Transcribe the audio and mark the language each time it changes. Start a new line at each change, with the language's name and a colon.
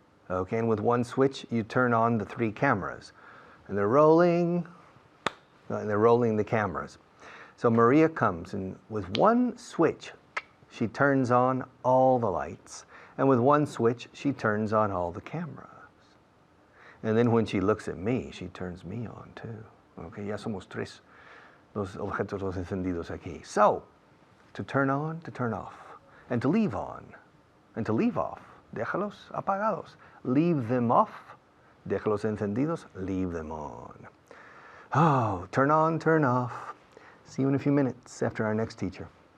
English: Okay, and with one switch, you turn on the 3 cameras. And they're rolling the cameras. So Maria comes, and with one switch, she turns on all the lights. And with one switch, she turns on all the cameras. And then when she looks at me, she turns me on too.
Spanish: Okay, ya somos 3 los objetos los encendidos aquí.
English: So, to turn on, to turn off. And to leave on, and to leave off.
Spanish: Déjalos apagados.
English: Leave them off.
Spanish: Déjalos encendidos.
English: Leave them on. Oh, turn on, turn off. See you in a few minutes after our next teacher.